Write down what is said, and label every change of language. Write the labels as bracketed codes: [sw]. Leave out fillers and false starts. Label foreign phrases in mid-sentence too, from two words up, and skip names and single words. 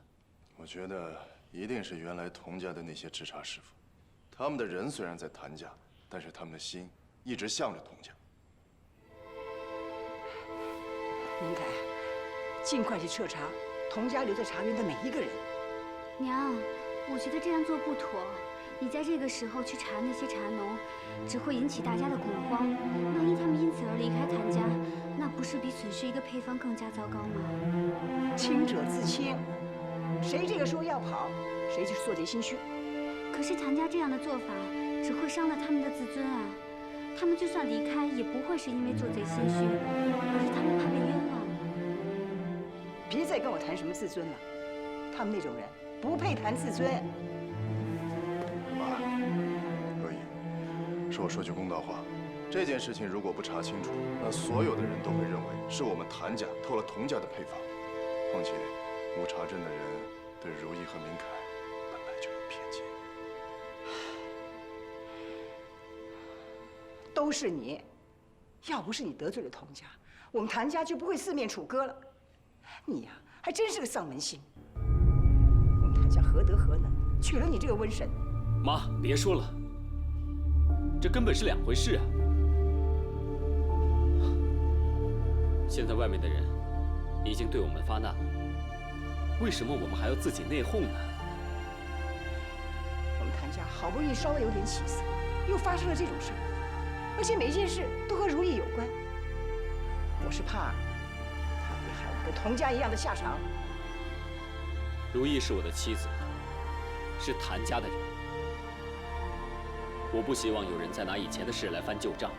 [zh] 我覺得一定是原來佟家的那些制茶師傅，他们的人雖然在譚家，但是他們的心一直向着佟家。明凱，盡快去徹查佟家留在茶園的每一個人。娘，我覺得這樣做不妥。你在這個時候去查那些茶農，只會引起大家的恐慌。萬一他們因此而離開譚家，那不是比損失一個配方更加糟糕嗎？清者自清，誰這個時候要跑，誰就是做賊心虛。可是譚家這樣的做法，只會傷了他們的自尊啊。他們就算離開，也不會是因為做賊心虛，而是他們怕被冤枉。別再跟我談什麼自尊了，他們那種人不配談自尊。媽，若意，是我說句公道話，這件事情如果不查清楚，那所有的人都會認為是我們譚家偷了佟家的配方。況且，烏察鎮的人對如意和明凱本來就有偏見。都是你，要不是你得罪了佟家，我們譚家就不會四面楚歌了。你呀，還真是個喪門星。我們譚家何德何能，娶了你這個瘟神？媽，別說了，這根本是兩回事啊！現在外面的人已經對我們發難了，為什麼我們還要自己內訌呢？我們譚家好不容易稍微有點起色，又發生了這種事兒，而且每一件事都和如意有關。我是怕他會害我跟佟家一樣的下場。如意是我的妻子，是譚家的人，我不希望有人再拿以前的事來翻舊賬。